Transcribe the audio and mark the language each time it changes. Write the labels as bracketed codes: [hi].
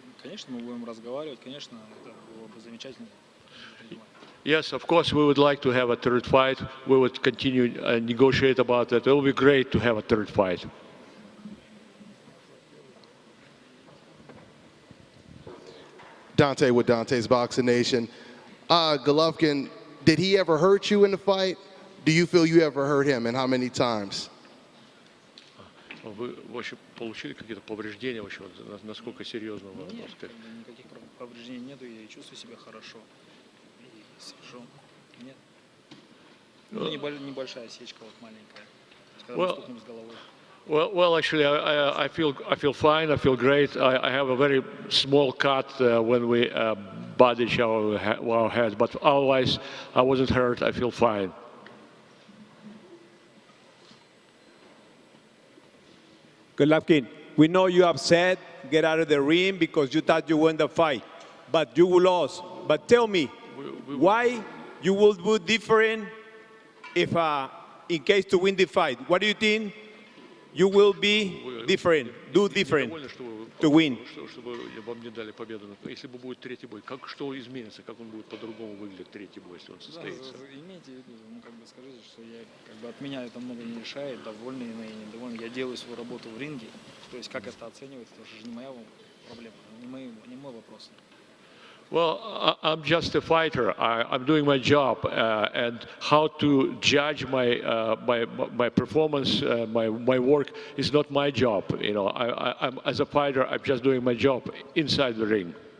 [ru] Конечно, мы будем разговаривать, конечно, это было бы замечательно. [en] Yes, of course, we would like to have a third fight. We would continue negotiate about that. It will be great to have a third fight. Dante with Dante's Boxing Nation. Golovkin, did he ever hurt you in the fight? Do you feel you ever hurt him, and how many times? [ru] Вы вообще получили какие-то повреждения вообще? Насколько серьезно? Нет, никаких повреждений нету, я чувствую себя хорошо. И сижу. Нет. Ну, небольшая осечка вот маленькая, когда мы стукнули с головой. [en] Well, actually, I feel fine. I feel great. I have a very small cut when we butted our heads, but otherwise, I wasn't hurt. I feel fine. Golovkin, we know you're upset, get out of the ring because you thought you won the fight, but you lost. But tell me, why you will do different if, in case to win the fight? What do you think you will be different, do different to win? [ru] Чтобы вам не дали победу. Если бы будет третий бой, что изменится, как он будет по-другому выглядеть третий бой, если он состоится? Имейте в виду, ну как бы скажите, что я как бы от меня это много не решает, довольный или недовольный. Я делаю свою работу в ринге, то есть как это оценивать, это уже не моя проблема, не мой вопрос. [en] Well, I'm just a fighter. I'm doing my job, and how to judge my performance, my work is not my job. You know, I'm as a fighter, I'm just doing my job inside the ring.